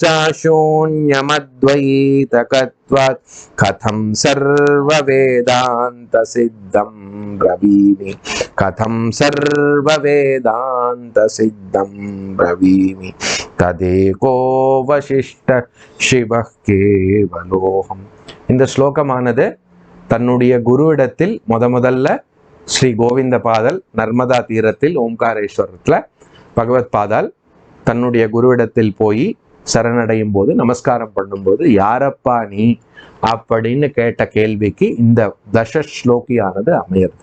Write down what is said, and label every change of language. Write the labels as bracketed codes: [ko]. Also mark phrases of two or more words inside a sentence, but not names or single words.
[sa] चाशून्यमद्वैतकत्वात् कथं सर्ववेदान्तसिद्धं ब्रवीमि कथं सर्ववेदान्तसिद्धं ब्रवीमि तदेको वसिष्ठ शिवः केवलोऽहम्. [ta] இந்த ஸ்லோகமானது தன்னுடைய குருவிடத்தில் முதல்ல ஸ்ரீ கோவிந்த பாதல் நர்மதா தீரத்தில் ஓம்காரேஸ்வரத்துல பகவத் பாதால் தன்னுடைய குருவிடத்தில் போய் சரணடையும் போது நமஸ்காரம் பண்ணும்போது யாரப்பா நீ அப்படின்னு கேட்ட கேள்விக்கு இந்த தசஸ்லோகியானது அமையிறது.